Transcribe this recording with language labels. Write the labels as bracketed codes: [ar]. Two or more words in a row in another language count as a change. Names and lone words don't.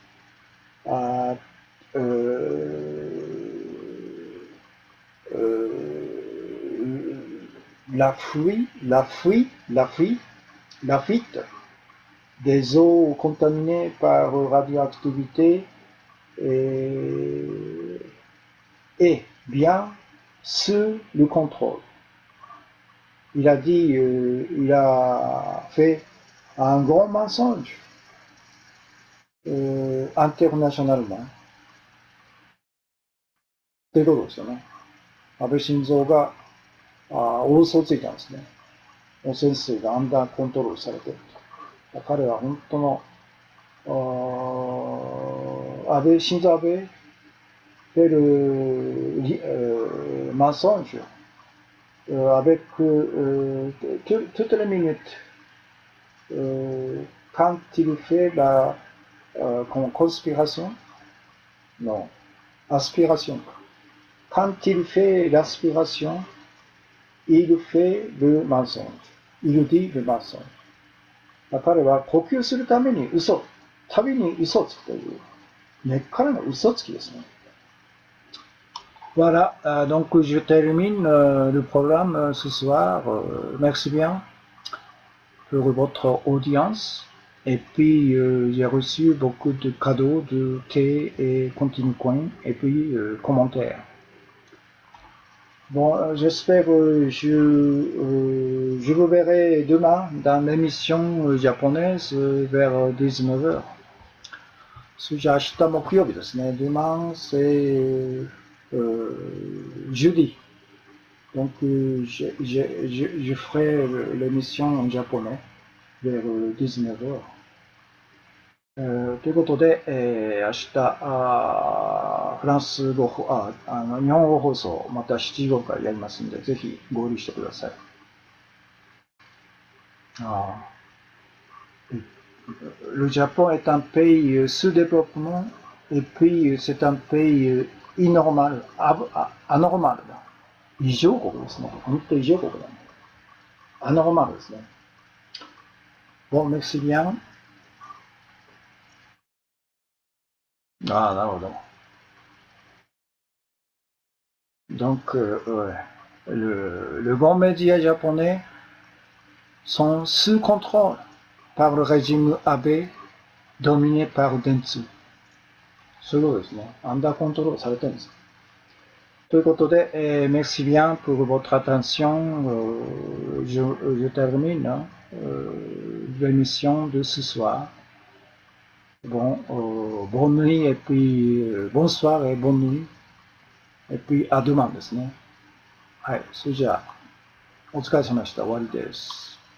[fr] La fuite des eaux contaminées par radioactivité est bien sous le contrôle. Il a dit, il a fait un grand mensonge internationalement. [ja] ということですよね。安倍晋三が大嘘をついたんですね。汚染水がアンダーコントロールされていると。彼は本当の晋三 [fr] fait le mensonge avec toutes les minutes quand il fait la conspiration, non, aspiration. Quand il fait l'aspiration, il fait le mensonge. Il dit le mensonge. [ja] 彼は呼吸するために旅に嘘をつくという、根っからの嘘つきですね。 [fr] Voilà, donc je termine le programme ce soir. Merci bien pour votre audience. Et puis j'ai reçu beaucoup de cadeaux de thé et Continue Coin et puis commentaires. Bon, j'espère je vous verrai demain dans l'émission japonaise vers 19h. [ja] それじゃあ明日木曜日ですね。 [fr] Demain c'est jeudi. Donc je ferai l'émission en japonais vers 19h. [ja] ということで、明日フランス語日本語放送また7時頃からやりますので、ぜひ合流してください。 [fr] le Japon est un pays sous-développement et puis c'est un pays anormal. [ja] 異常国ですね。本当異常国だね。アノーマルですね。 [fr] Bon, merci bien. Ah, なるほど。Donc, ouais. Le bon média japonais sont sous contrôle par le régime Abe dominé par Dentsu. [ja] そういうことですね。アンダーコントロールされてるんです。ということで、 [fr] merci bien pour votre attention. Je termine l'émission de ce soir. Bon, bonne nuit et puis bonsoir et bonne nuit. Et puis à demain [ja] ですね。はい。それじゃあ、お疲れ様でした。終わりです。